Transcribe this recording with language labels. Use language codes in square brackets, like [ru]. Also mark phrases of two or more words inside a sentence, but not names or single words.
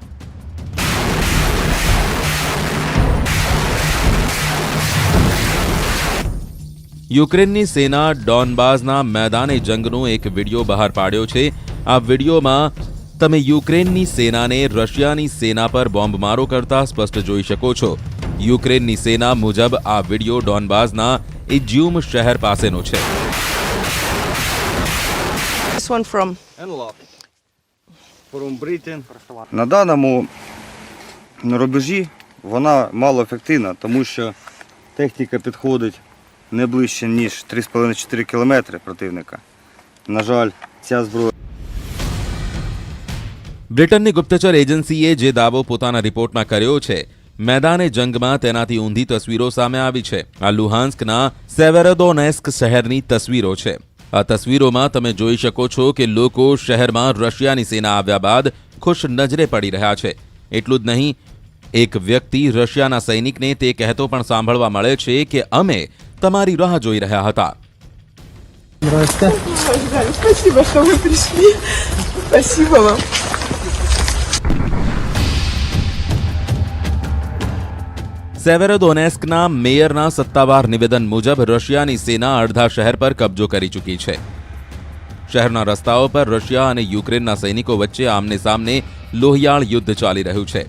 [gu] યુક્રેનની સેના ડોનબાસના મેદાને જંગનો એક વિડીયો બહાર પાડ્યો છે. આ વિડીયોમાં તમે યુક્રેનની સેનાને રશિયાની સેના પર બોમ્બમારો કરતા સ્પષ્ટ જોઈ શકો છો. યુક્રેનની સેના મુજબ આ વિડીયો ડોનબાસના ઇજ્યુમ શહેર પાસેનો છે. [en] This one from [uk] На даному рубежі вона малоефективна, тому що техніка підходить не ближче, ніж 3,5-4 кілометри противника. На жаль, ця зброя [gu] બ્રિટનની ગુપ્તચર એજન્સીએ જે દાવો પોતાના રિપોર્ટમાં કર્યો છે, મેદાને જંગમાં તેનાથી ઊંધી તસવીરો સામે આવી છે. આ લુહાન્સ્કના સેવેરોદોનેસ્ક શહેરની તસવીરો છે. આ તસવીરોમાં તમે જોઈ શકો છો કે લોકો શહેરમાં રશિયાની સેના આવ્યા બાદ ખુશ નજરે પડી રહ્યા છે. એટલું જ નહીં, એક વ્યક્તિ રશિયાના સૈનિકને તે કહેતો પણ સાંભળવા મળે છે કે અમે તમારી રાહ જોઈ રહ્યા હતા. [ru] Спасибо, что вы пришли. Спасибо вам. [gu] સેવેરોદોનેસ્કના મેયરના સત્તાવાર નિવેદન મુજબ રશિયાની સેના અડધા શહેર પર કબજો કરી ચૂકી છે. શહેરના રસ્તાઓ પર રશિયા અને યુક્રેનના સૈનિકો વચ્ચે આમને સામને લોહિયાળ યુદ્ધ ચાલી રહ્યું છે.